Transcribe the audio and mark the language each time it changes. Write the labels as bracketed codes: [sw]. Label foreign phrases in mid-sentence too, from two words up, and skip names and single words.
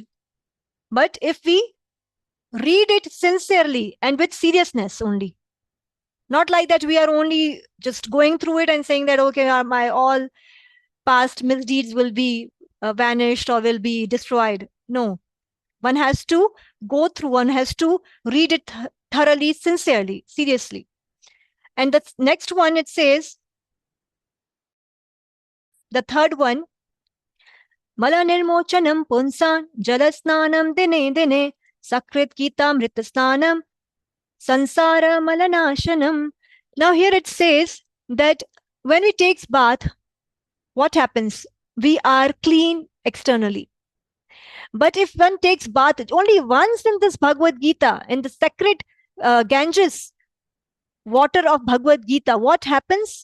[en] But if we read it sincerely and with seriousness only, not like that we are only just going through it and saying that, okay, my all past misdeeds will be vanished or will be destroyed. No, one has to go through, one has to read it thoroughly, sincerely, seriously. And the next one, it says, the third one, [sa] मलनिर्मोचनं पुंसां जलस्नानं दिने दिने सकृद् गीतामृतस्नानं संसारमलनाशनम्. [en] Now here it says that when we take bath, what happens? We are clean externally. But if one takes bath only once in this Bhagavad Gita, in the sacred Ganges water of Bhagavad Gita, what happens?